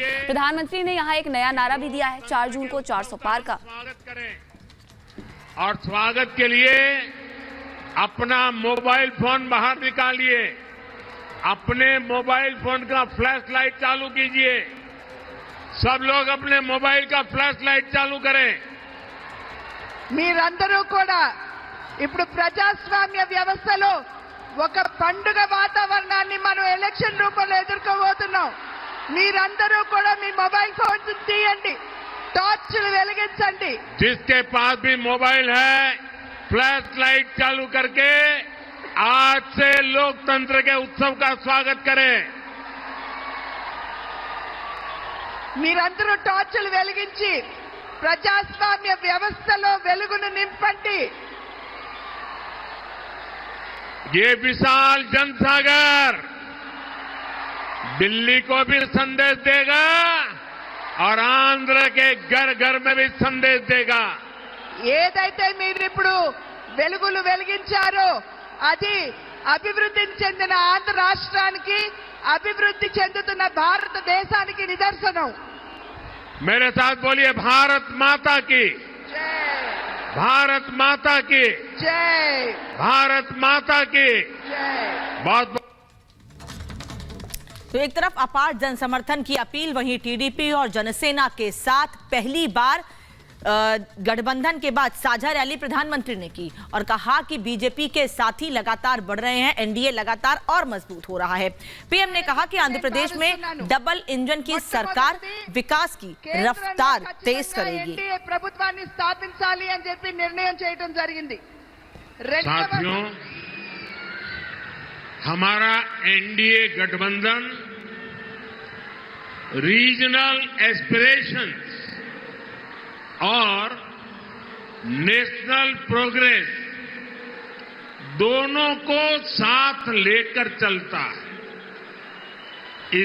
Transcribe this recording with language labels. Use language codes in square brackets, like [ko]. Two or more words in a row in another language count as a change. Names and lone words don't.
[hi] प्रधानमंत्री ने यहाँ एक नया नारा भी दिया है, 4 जून को 400 पार का। और स्वागत के लिए अपना [en] mobile phone [hi] बाहर निकालिए, अपने [en] mobile phone [hi] का [en] flash light [hi] चालू कीजिए। सब लोग अपने मोबाइल का [en] flash light [hi] चालू करें। [te] మీరందరూ కూడా ఇప్పుడు ప్రజాస్వామ్య వ్యవస్థలో ఒక పండుగ వాతావరణాన్ని మనం ఎలక్షన్ రూపంలో ఎదుర్కోబోతున్నాం। మీరందరూ కూడా మీ [en] mobile phones [te] తీయండి, టార్చ్లు వెలిగించండి। [hi] जिसके पास भी मोबाइल है [en] flash light [hi] चालू करके आज से लोकतंत्र के उत्सव का स्वागत करें। [te] మీరందరూ టార్చ్లు వెలిగించి ప్రజాస్వామ్య వ్యవస్థలో వెలుగును నింపండి। [hi] ये विशाल जनसागर दिल्ली को भी संदेश देगा और आंध्र के घर घर में भी संदेश देगा। [te] ఏదైతే మీరు ఇప్పుడు వెలుగులు వెలిగించారో అది అభివృద్ధి చెందిన ఆంధ్ర రాష్ట్రానికి, అభివృద్ధి చెందుతున్న భారతదేశానికి నిదర్శనం। [hi] मेरे साथ बोलिए, भारत माता की జై, भारत माता की జై, भारत माता की। జై। बहुत तो एक तरफ अपार जन समर्थन की अपील, वहीं टीडीपी और जनसेना के साथ पहली बार गठबंधन के बाद साझा रैली प्रधानमंत्री ने की और कहा कि बीजेपी के साथी लगातार बढ़ रहे हैं, एनडीए लगातार और मजबूत हो रहा है। पीएम ने कहा कि आंध्र प्रदेश में [en] double engine [hi] की सरकार विकास की रफ्तार तेज करेगी। [te] ఎన్డీఏ ప్రభుత్వాన్ని స్థాపించాలి అని చెప్పి నిర్ణయం చేయడం జరిగింది। [hi] साथियों, हमारा एनडीए गठबंधन [en] regional aspirations [hi] और [en] national progress [hi] दोनों को साथ लेकर चलता है।